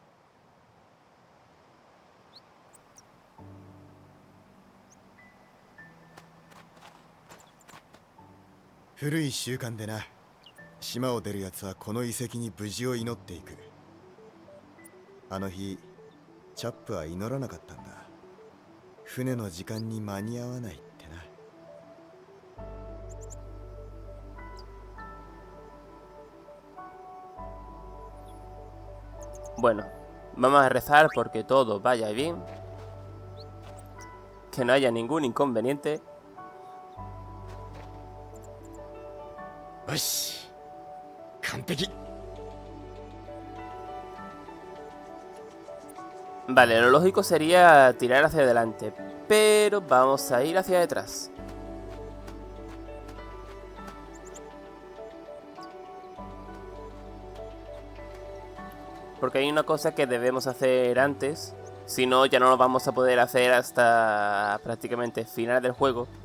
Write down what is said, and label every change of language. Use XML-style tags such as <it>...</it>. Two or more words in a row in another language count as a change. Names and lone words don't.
<ja>古い習慣でな、島を出るやつはこの遺跡に無事を祈っていく。あの日チャップは祈らなかったんだ。船の時間に間に合わないってな。</ja> <es>Bueno, vamos a rezar porque todo vaya bien, que no haya ningún inconveniente.</es> <ja>よし、完璧。</ja> <es>Vale, lo lógico sería tirar hacia adelante, pero vamos a ir hacia detrás. Porque hay una cosa que debemos hacer antes, si no ya no lo vamos a poder hacer hasta prácticamente final del juego.</es>